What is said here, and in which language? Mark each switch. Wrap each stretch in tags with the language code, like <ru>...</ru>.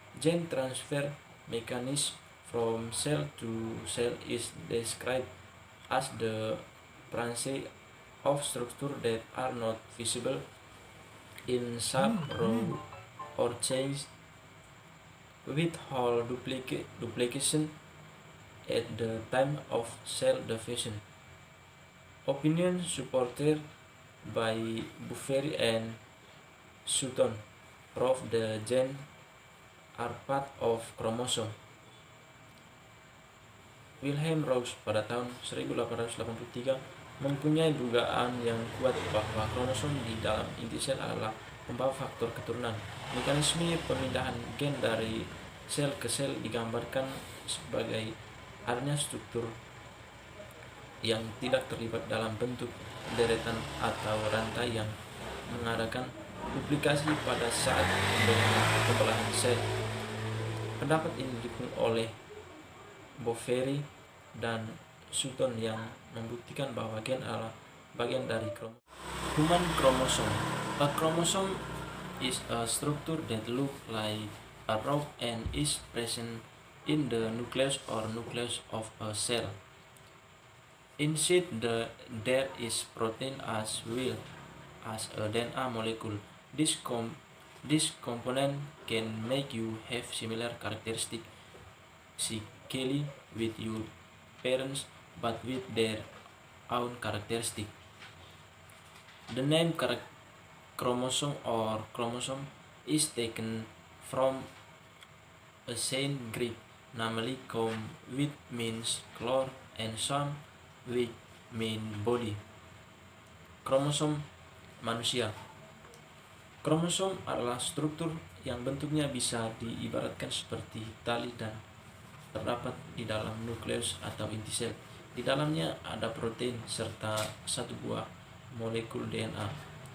<en>Gene transfer mechanism from cell to cell is described as the branches of structure that are not visible in some row or chains with whole duplication at the time of cell division. Opinion supported by Buffery and Sutton prove the gene are part of chromosome.</en> <id>Wilhelm Roux pada tahun 1883 mempunyai dugaan yang kuat bahwa kromosom di dalam inti sel adalah pembawa faktor keturunan. Mekanisme pemindahan gen dari sel ke sel digambarkan sebagai adanya struktur yang tidak terlibat dalam bentuk deretan atau rantai yang mengadakan duplikasi pada saat pembelahan sel. Pendapat ini didukung oleh Boveri dan Sutton yang membuktikan bahwa gen adalah bagian dari kromosom.</id> <en>Human chromosome. A chromosome is a structure that looks like a rope and is present in the nucleus or nucleus of a cell. Inside there is protein as well as a DNA molecule. This component can make you have similar characteristics physically with your parents, but with their own characteristics. The name chromosome or chromosome is taken from ancient Greek, namely chrom, which means color, and som, which mean body.</en> <id>Kromosom manusia. Kromosom adalah struktur yang bentuknya bisa diibaratkan seperti tali dan terdapat di dalam nukleus atau inti sel. Di dalamnya ada protein serta satu buah molekul DNA.</id>